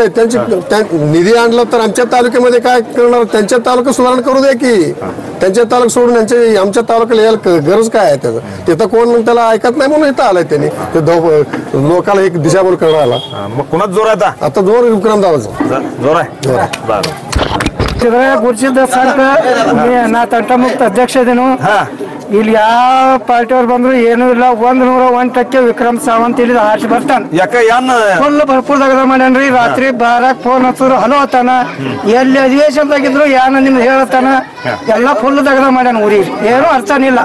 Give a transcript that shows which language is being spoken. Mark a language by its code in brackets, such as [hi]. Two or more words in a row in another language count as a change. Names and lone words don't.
[mr] निधी आणला तर आमच्या तालुक्यामध्ये काय करणार? त्यांच्या तालुका सुधारणा करू द्या की। त्यांच्या तालुका सोडून आमच्या तालुक्याला यायला गरज काय आहे त्याचं? तिथं कोण त्याला ऐकत नाही म्हणून इथं आलाय त्यांनी, लोकांना एक दिशाभूल करायला। मग कुणाच जोर आहे आता? जोर विक्रमदादाचा जोर आहे। [kn] ಗುರುಸಿದ್ದ ಸಂತ ನಾ ತಂಟಮುಕ್ತ ಅಧ್ಯಕ್ಷದೇನು ಇಲ್ಲಿ ಯಾವ ಪಾರ್ಟಿಯವ್ರು ಬಂದ್ರು ಏನೂ ಇಲ್ಲ। 101% ವಿಕ್ರಮ್ ಸಾವಂತ್ ಇಲ್ಲಿ ಆಚೆ ಬರ್ತಾನ। ಫುಲ್ ಭರ್ಪೂರ್ ದಗದ ಮಾಡ್ಯಾನ್ರಿ। ರಾತ್ರಿ 12 ಫೋನ್ ಹಚ್ಚರು ಹಲೋ ಅತ್ತಾನ, ಎಲ್ಲಿ ಅಧಿವೇಶನದಾಗಿದ್ರು ಯಾನ ನಿಮ್ದು ಹೇಳತ್ತಾನ, ಎಲ್ಲ ಫುಲ್ ದಗದ ಮಾಡ್ಯಾನ ಊರಿಗೆ, ಏನೂ ಅರ್ಥನಿಲ್ಲ।